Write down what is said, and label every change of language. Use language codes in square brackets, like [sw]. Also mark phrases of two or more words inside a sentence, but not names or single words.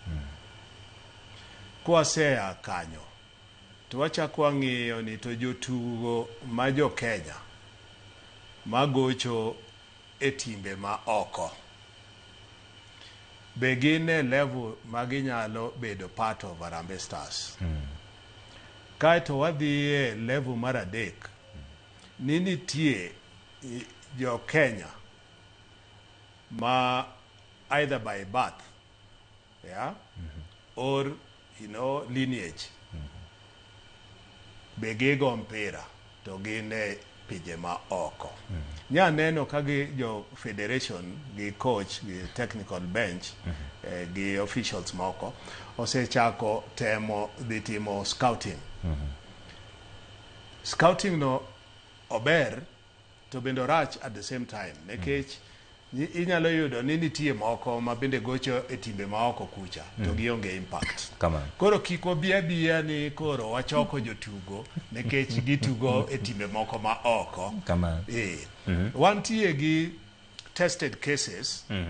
[luo] kwasea kanyo to wachako wang'iyo ni to jotugo ma jo Kenya magocho e timbe ma oko be gin e level maginyalo bedo [en] part of Harambee Stars [luo] kaeto wadhi e level mar adek ni nitie jo Kenya ma [en] either by birth or lineage [luo] be gigo mpira to gin e pije ma oko nya neno ka gi jo federation gi coach gi [en] technical bench [luo] gi officials moko osechako temo dhi timo scouting scouting no ober to bendo rach [en] at the same time [luo] nekech inyalo yudo ni nitie moko ma bende gocho e timbe ma oko kucha to gionge impact koro kiko bia ni koro wachoko jotugo nekech gitugo e timbe moko ma oko wantie gi [en] tested cases